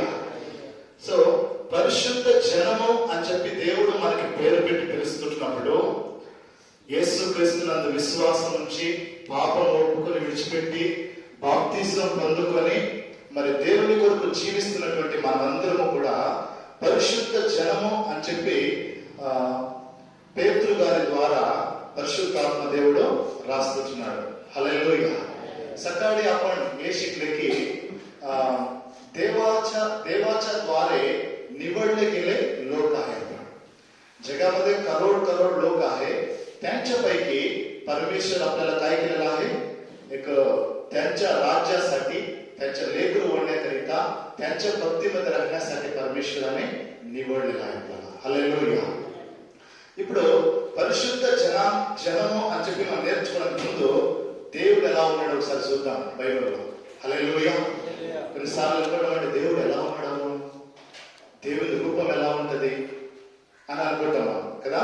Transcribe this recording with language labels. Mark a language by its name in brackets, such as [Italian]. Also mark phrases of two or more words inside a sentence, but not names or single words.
[Telugu] సో పరిశుద్ధ జనము అని చెప్పి దేవుడు మనకి పేరు పెట్టి పిలుస్తున్నప్పుడు యేసుక్రీస్తునందు విశ్వాసం నుంచి పాపం ఒప్పుకొని విడిచిపెట్టి బాప్తిజం పొందుకొని మరి దేవుని కొరకు జీవిస్తున్నటువంటి మనందరము కూడా పరిశుద్ధ జనము అని చెప్పి పేతురు గారి ద్వారా పరిశుద్ధాత్మ దేవుడు రాస్తున్నాడు. హల్లెలూయా. [Marathi] सकाळी आपण हे शिकले की देवाच्या द्वारे निवडले गेले लोक आहेत. जगामध्ये करोड लोक आहेत. त्यांच्यापैकी परमेश्वर आपल्याला काय केलेलं आहे, एक त्यांच्या राज्यासाठी, त्यांच्या लेकरू होण्याकरिता, त्यांच्या भक्तीमध्ये राहण्यासाठी परमेश्वराने निवडलेलं आहे आपल्याला. [Telugu] హల్లెలూయా. ఇప్పుడు పరిశుద్ధ జనము అని చెప్పి మనం నేర్చుకోవడానికి ముందు దేవుడు ఎలా ఉన్నాడు ఒకసారి చూద్దాం బైబిల్లో. హల్లెలూయా. కొన్నిసార్లు అనుకోవడం అంటే దేవుడు ఎలా ఉన్నాడు, దేవుని రూపం ఎలా ఉంటది అని అనుకుంటాం కదా.